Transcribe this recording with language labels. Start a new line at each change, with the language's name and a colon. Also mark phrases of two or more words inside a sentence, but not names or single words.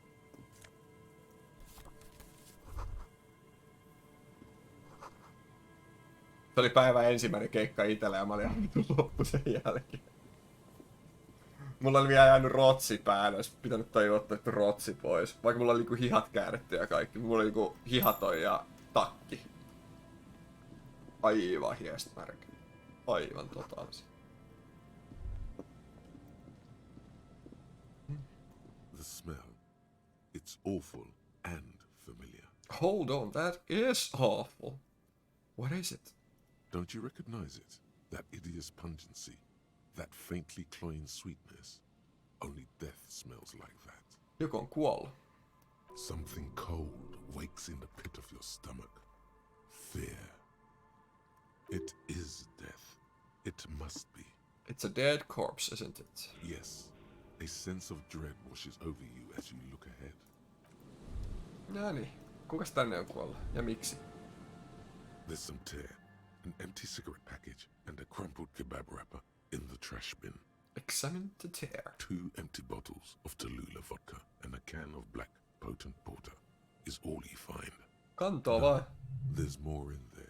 Finnish: Se oli päivän ensimmäinen keikka itellä ja mä olin ihan vitu loppu sen jälkeen. Mulla oli vielä jäänyt rotsi päälle, olisi pitänyt tajua ottaa rotsi pois. Vaikka mulla oli niinku hihat käännetty ja kaikki. Mulla oli niinku hihaton ja takki. Aivan hiestmärkä. Aivan totaalisesti.
English: The smell. It's awful and familiar. Hold on, that is awful. What is it? Don't you recognize it? That hideous pungency. That faintly cloying sweetness. Only death smells like that.
Finnish: Joku on kuollut.
English: Something cold wakes in the pit of your stomach. Fear. It is death. It must be. It's a dead corpse, isn't it? Yes. A sense of dread washes over you as you look ahead.
Finnish: Noniin. Kukas tänne on kuollut? Ja miksi?
English: There's some tear, an empty cigarette package, and a crumpled kebab wrapper in the trash bin. Examine the tear. 2 empty bottles of Tallulah vodka and a can of black potent porter is all you find.
Finnish: Kantoa vaan.
English: There's more in there.